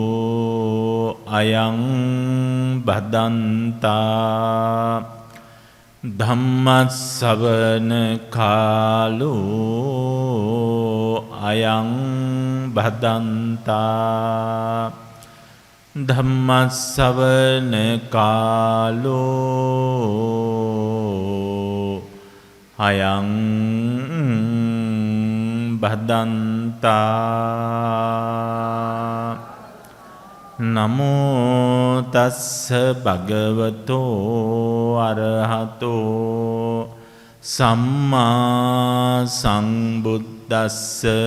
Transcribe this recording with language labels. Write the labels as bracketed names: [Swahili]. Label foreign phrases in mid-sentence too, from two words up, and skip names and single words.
[Pali] කාලෝ අයං බදන්තා ධම්මස්සවන කාලෝ අයං භදන්තා ධම්මස්සවන කාලෝ අයං භදන්තා නමෝ තස්ස භගවතෝ අරහතෝ සම්මා සම්බුද්දස්ස